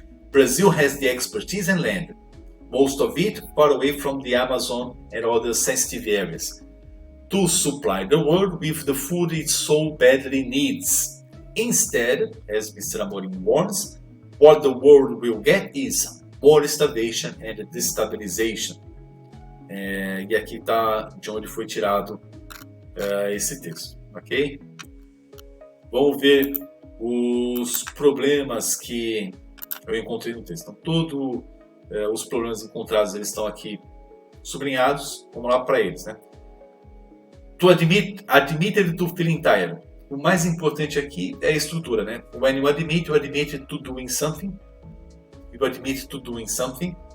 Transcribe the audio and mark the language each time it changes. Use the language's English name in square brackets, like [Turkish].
[English] Brazil has the expertise and land, most of it far away from the Amazon and other sensitive areas, to supply the world with the food it so badly needs. Instead, as Mr. Amorim warns, what the world will get is more starvation and destabilization. [Portuguese] E aqui está de onde foi tirado esse texto, ok? Vamos ver os problemas que eu encontrei no texto. Então, todos os problemas encontrados eles estão aqui sublinhados. Vamos lá para eles, né? [English] To admitted to feeling tired. [Portuguese] O mais importante aqui é a estrutura, né? [English] When you admit to doing something. You admit to doing something.